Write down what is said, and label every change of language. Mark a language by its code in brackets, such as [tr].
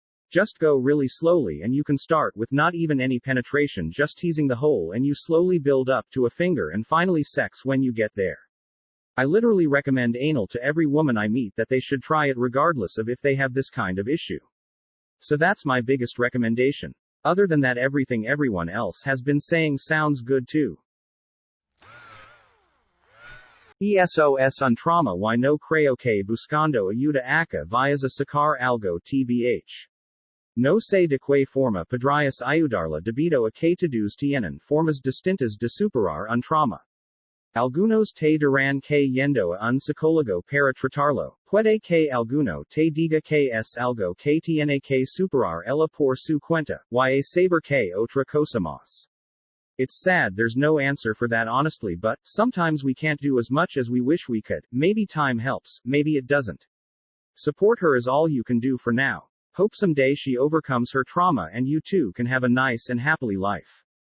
[en] Just go really slowly and you can start with not even any penetration, just teasing the hole, and you slowly build up to a finger and finally sex when you get there. I literally recommend anal to every woman I meet that they should try it regardless of if they have this kind of issue. So that's my biggest recommendation. Other than that, everything everyone else has been saying sounds good too. ESOS on trauma. [es] Why no creo que buscando ayuda acá vayas a sacar algo tbh. No sé de qué forma podrías ayudarla debido a que todos tienen formas distintas de superar un trauma. Algunos te dirán que yendo a un psicólogo para tratarlo, puede que alguno te diga que es algo que tiene que superar ella por su cuenta, y saber que otra cosa más. [en] It's sad there's no answer for that honestly, but sometimes we can't do as much as we wish we could. Maybe time helps, maybe it doesn't. Support her is all you can do for now. Hope someday she overcomes her trauma and you two can have a nice and happily life.